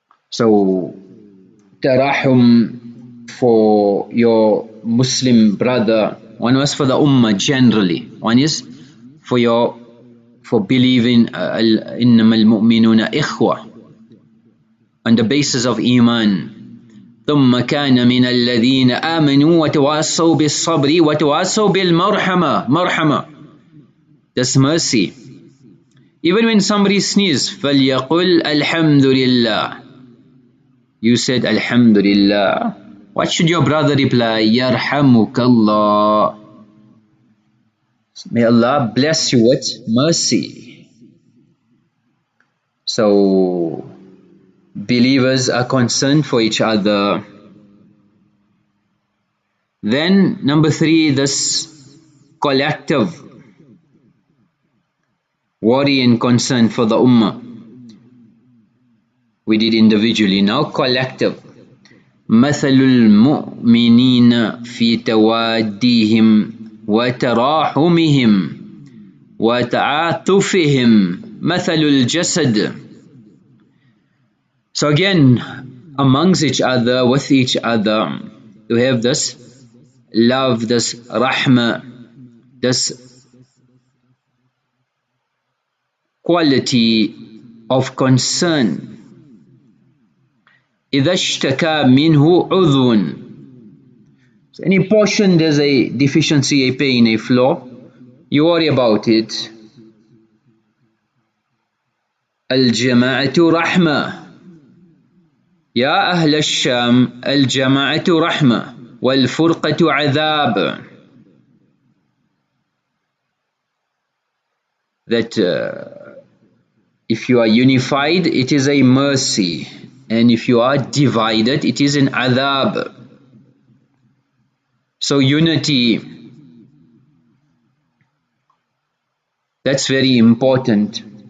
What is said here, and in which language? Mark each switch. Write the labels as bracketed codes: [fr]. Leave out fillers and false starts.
[en] So tarahum for your Muslim brother, one was for the Ummah generally, one is for believing [ar] إنما المؤمنون إخوة [en] on the basis of Iman. [ar] ثم كان من الذين آمنوا وتواصوا بالصبر وتواصوا بالمرحمة. [en] Marhama, that's mercy. Even when somebody sneezes, [ar] فليقل الحمد لله, [en] you said Alhamdulillah, what should your brother reply? [ar] يرحمك الله. [en] May Allah bless you with mercy. So believers are concerned for each other. Then number 3, this collective worry and concern for the Ummah. We did individually, now collective. [ar] مثل المؤمنين في تواديهم وتراحمهم وتعاطفهم مثل الجسد. [en] So again, amongst each other, with each other, to have this love, this rahmah, this quality of concern. [ar] إذا اشتكى منه عضو, [en] so any portion there's a deficiency, a pain, a flaw, you worry about it. [ar] الجماعة رحمة. يا أهل الشام الجماعة رحمة والفرقة عذاب. [en] That if you are unified, it is a mercy, and if you are divided, it is an adhab. So unity, that's very important.